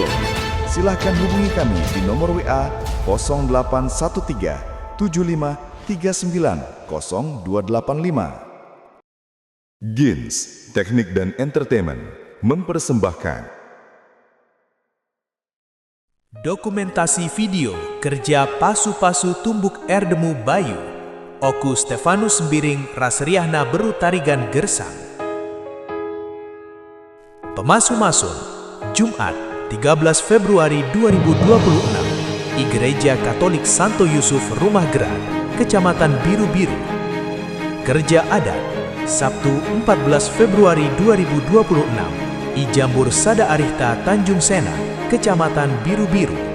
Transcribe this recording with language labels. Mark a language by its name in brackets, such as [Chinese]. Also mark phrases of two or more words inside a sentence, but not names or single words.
[Indonesian] Silahkan hubungi kami di nomor WA 0813 75 39 0285. Gins Teknik dan Entertainment mempersembahkan dokumentasi video kerja Pasu-Pasu Tumbuk Erdemu Bayu Oku Stefanus Sembiring Rasriahna Beru Tarigan Gersang. Pemasu-masun Jumat 13 Februari 2026 di Gereja Katolik Santo Yusuf Rumah Gerak, Kecamatan Biru-Biru. Kerja adat Sabtu 14 Februari 2026 di Jambur Sada Arihta Tanjung Sena, Kecamatan Biru-Biru.